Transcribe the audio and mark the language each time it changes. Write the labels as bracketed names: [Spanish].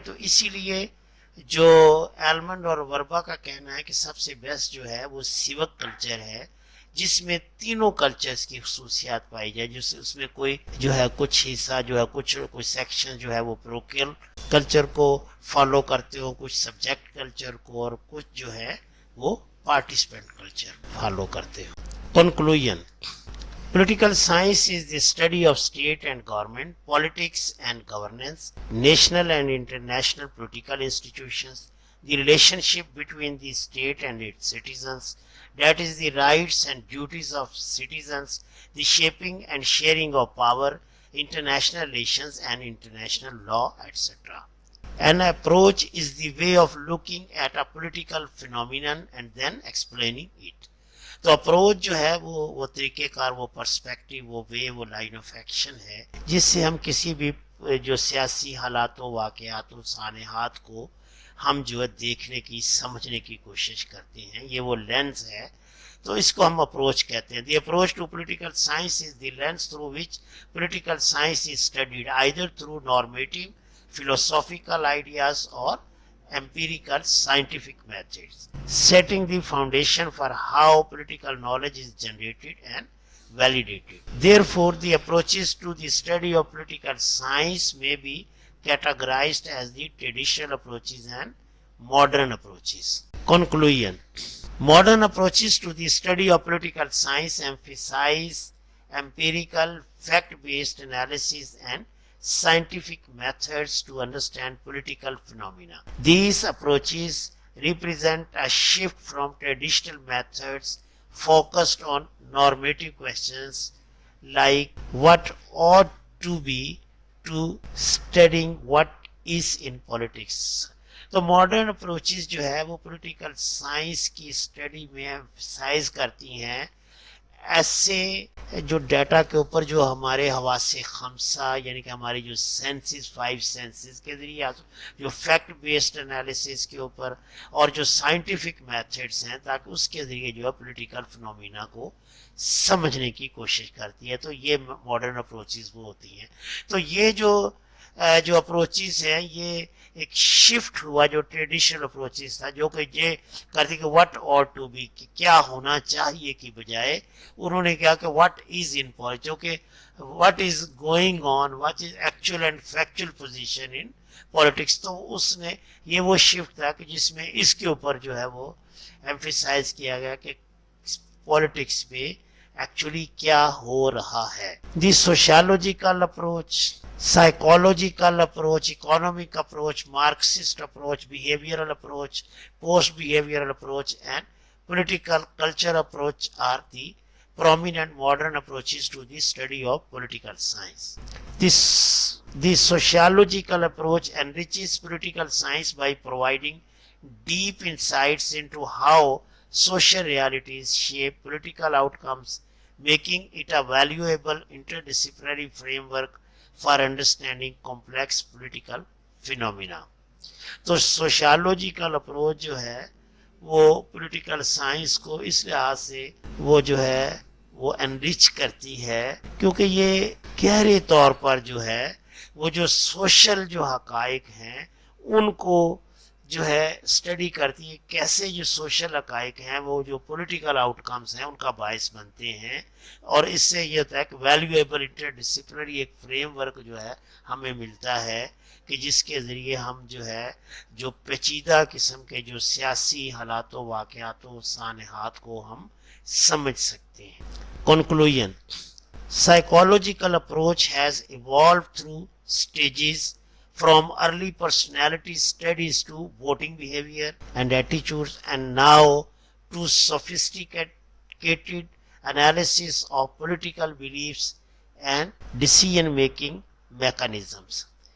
[Hindi] तो इसीलिए जो एलमंड और वर्बा का कहना है कि सबसे बेस्ट जो है वो सिविक कल्चर है, जिसमें तीनों कल्चर्स की खसूसियात पाई जाए, जिससे उसमें कोई जो है कुछ हिस्सा जो है कुछ सेक्शन जो है वो प्रोकियल कल्चर को फॉलो करते हो, कुछ सब्जेक्ट कल्चर को, और कुछ जो है वो पार्टिसिपेंट कल्चर फॉलो करते हो। [English] Conclusion: Political science is the study of state and government, politics and governance, national and international political institutions, the relationship between the state and its citizens, that is the rights and duties of citizens, the shaping and sharing of power, international relations and international law, etc. An approach is the way of looking at a political phenomenon and then explaining it. [Hindi] तो approach जो है वो तरीक़ेकार, वो perspective, वो वे, वो line of action है जिससे हम किसी भी जो सियासी हालातों, वाक़यातों, सानेहात को हम जो है देखने की, समझने की कोशिश करते हैं। ये वो लेंस है, तो इसको हम अप्रोच कहते [English] हैं। The approach to political science is the lens through which political science is studied, either through normative philosophical ideas or empirical scientific methods, setting the foundation for how political knowledge is generated and validated. Therefore, the approaches to the study of political science may be categorized as the traditional approaches and modern approaches. Conclusion: modern approaches to the study of political science emphasize empirical, fact-based analysis and scientific methods to understand political phenomena. These approaches represent a shift from traditional methods focused on normative questions like what ought to be to studying what is in politics. [Hindi] तो modern approaches जो है वो political science की study में emphasise करती हैं ऐसे जो डाटा के ऊपर जो हमारे हवासे खमसा यानी कि हमारी जो सेंसेस, 5 सेंसेस के जरिए, जो फैक्ट बेस्ड एनालिसिस के ऊपर, और जो साइंटिफिक मेथड्स हैं, ताकि उसके जरिए जो है पॉलिटिकल फिनोमिना को समझने की कोशिश करती है। तो ये मॉडर्न अप्रोचेस वो होती हैं। तो ये जो अप्रोचेस हैं ये एक शिफ्ट हुआ जो ट्रेडिशनल अप्रोचेस था, जो कि ये करते कि [English] what ought to be, [Hindi] क्या होना चाहिए की बजाय उन्होंने कहा कि [English] what is in politics, [Hindi] जो कि [English] What is going on, what is actual and factual position in politics. [Hindi] तो उसने ये वो शिफ्ट था कि जिसमें इसके ऊपर जो है वो एम्फेसाइज किया गया कि पॉलिटिक्स में एक्चुअली क्या हो रहा है। [English] The sociological approach, psychological approach, economic approach, Marxist approach, behavioral approach, post-behavioral approach, and political culture approach are the prominent modern approaches to the study of political science. The sociological approach enriches political science by providing deep insights into how social realities shape political outcomes, making it a valuable interdisciplinary framework for understanding complex political phenomena. [Hindi] तो sociological approach जो है वो political science को इस लिहाज से वो जो है वो एनरिच करती है, क्योंकि ये गहरे तौर पर जो है वो जो सोशल जो हकाइक हैं उनको जो है स्टडी करती है, कैसे जो सोशल हकाइक हैं वो जो पॉलिटिकल आउटकम्स हैं उनका बायस बनते हैं, और इससे ये होता है कि वैल्यूएबल इंटरडिसिप्लिनरी एक फ्रेमवर्क जो है हमें मिलता है कि जिसके ज़रिए हम जो है जो पेचीदा किस्म के जो सियासी हालातों, वाक़यातों, सानेहात को हम समझ सकते हैं। [English] Conclusion: psychological approach has evolved through stages from early personality studies to voting behavior and attitudes, and now to sophisticated analysis of political beliefs and decision-making mechanisms.